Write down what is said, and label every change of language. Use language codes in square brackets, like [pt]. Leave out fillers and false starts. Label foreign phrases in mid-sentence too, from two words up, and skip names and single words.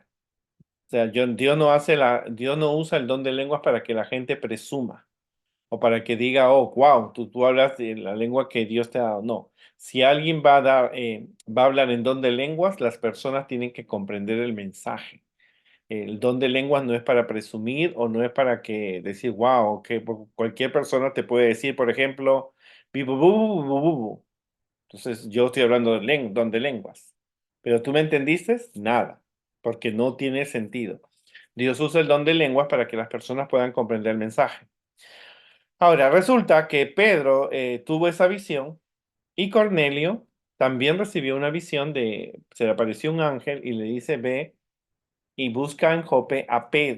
[es] O sea, Dios no usa el don de lenguas para que la gente presuma o para que diga, oh, wow, tú hablas de la lengua que Dios te ha dado. No. Si alguien va a hablar en don de lenguas, las personas tienen que comprender el mensaje. El don de lenguas no es para presumir o no es para que decir, wow, que cualquier persona te puede decir, por ejemplo, "Bi, bu, bu, bu, bu, bu, bu". Entonces yo estoy hablando de don de lenguas. Pero tú me entendiste, nada, porque no tiene sentido. Dios usa el don de lenguas para que las personas puedan comprender el mensaje. Ahora, resulta que Pedro tuvo esa visión y Cornelio también recibió una visión se le apareció un ángel y le dice, ve y busca en Jope a Pedro.